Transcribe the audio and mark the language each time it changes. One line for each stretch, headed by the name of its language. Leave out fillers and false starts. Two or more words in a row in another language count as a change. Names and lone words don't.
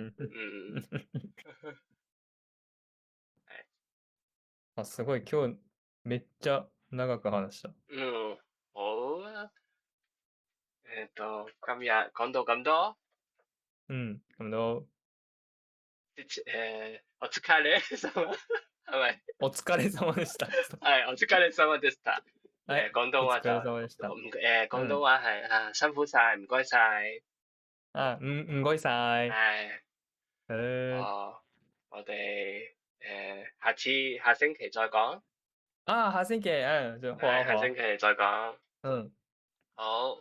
Japanese: あ、すごい今日めっちゃ長く話した。
Cantonese: 好啊。今日講到咁多。咁多。
Japanese: お疲れ様。係咪？お疲れ様でした。係、お疲れ様でした。
Cantonese: 廣東話就
Japanese: お疲れ様でした。
Cantonese: 廣東話係辛苦晒，唔該晒。唔該晒。我哋下星期再講。下星期好啊。下星期再講。好。